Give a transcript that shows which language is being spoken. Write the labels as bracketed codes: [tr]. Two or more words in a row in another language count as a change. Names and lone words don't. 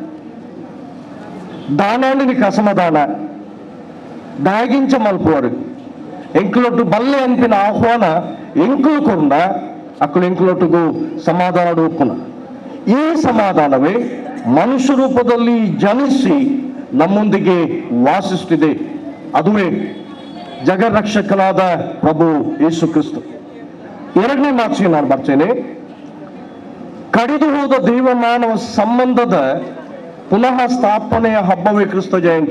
[tcy] ದಾನಾಂಡಿನಿಕ ಅಸಮಾಧಾನ ದಾಗಿಂಚ ಮಲ್ಪುವರು ಎಂಕ್ಲೊಟ್ಟು ಬಲ್ಲೆ ಅನ್ಪಿನ ಆಹ್ವಾನ ಎಂಕುಲು ಕೊಂಡ ಅಕ್ಕಳು ಎಂಕ್ಲೊಟ್ಟಿಗೂ ಸಮಾಧಾನ ಒಪ್ಪುನ. [kn] ಈ ಸಮಾಧಾನವೇ ಮನುಷ್ಯ ರೂಪದಲ್ಲಿ ಜನಿಸಿ ನಮ್ಮೊಂದಿಗೆ ವಾಸಿಸುತ್ತಿದೆ. ಅದುವೇ ಜಗರಕ್ಷಕನಾದ ಪ್ರಭು ಯೇಸು ಕ್ರಿಸ್ತ. ಎರಡನೇ ಮಾತಿಗೆ ನಾನು ಬರ್ತೇನೆ. ಕಡಿದು ಹೋದ ದೈವ ಮಾನವ ಸಂಬಂಧದ ಪುನಃ ಸ್ಥಾಪನೆಯ ಹಬ್ಬವೇ ಕ್ರಿಸ್ತ ಜಯಂತಿ.